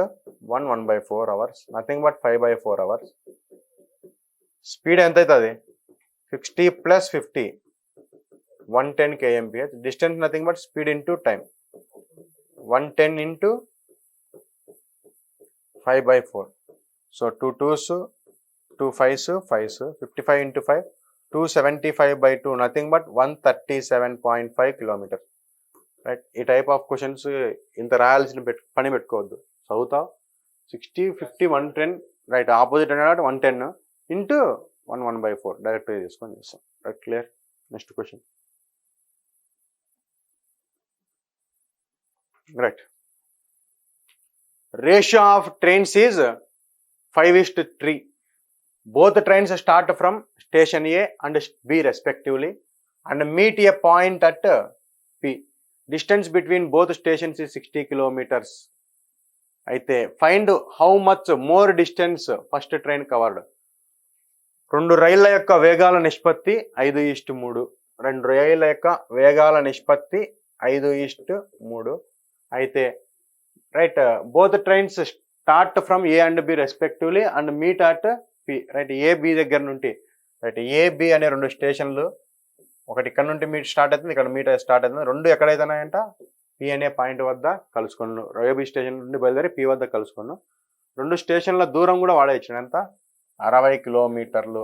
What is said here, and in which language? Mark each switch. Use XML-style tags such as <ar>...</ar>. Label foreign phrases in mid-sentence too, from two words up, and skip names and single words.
<en>1/4 hours, nothing but 5/4 hours.</en> <te>స్పీడ్ ఎంత అవుతుంది? 60 + 50 110 kmph.</te> <en>distance nothing but speed into time 110 into 5/4. సో 2 2s 2 5s 5s 55 into 5 275/2 nothing but 137.5 kilometers. రైట్.</en> <te>ఈ</te> <en>type of questions</en> <te>ఇంత రాయాల్సిన పని పెట్టుకోవద్దు. చదువుతావు 60 50 110 రైట్. ఆపోజిట్ అన్నాడు 110 into 1/4 డైరెక్ట్గా తీసుకొని చేస్తాం.</te> <en>right clear. next question.</en> <te>రైట్.</te> <en>ratio of trains is 5:3. both trains start from station A and B respectively and meet a point at P. Distance between both stations is 60 kilometers. అయితే find how much more distance first train covered.</en> <te>రెండు రైళ్ల యొక్క వేగాల నిష్పత్తి 5:3. రెండు రైళ్ల యొక్క వేగాల నిష్పత్తి 5:3.</te> <en>అయితే right both trains start from A and B respectively and meet at P. రైట్.</en> <te>AB దగ్గర నుండి రైట్ AB అనే రెండు స్టేషన్లు, ఒకటి ఇక్కడ నుండి</te> <en>meet start</en> <te>అవుతుంది, ఇక్కడ</te> <en>meet start</en> <te>అవుతుంది. రెండు ఎక్కడైతున్నాయంట? P అనే పాయింట్ వద్ద కలుసుకున్నాను. AB స్టేషన్ నుండి బయలుదేరి P వద్ద కలుసుకున్నాను. రెండు స్టేషన్ల దూరం కూడా వాడే ఇచ్చాను. ఎంత?</te> <en>60 kilometers.</en>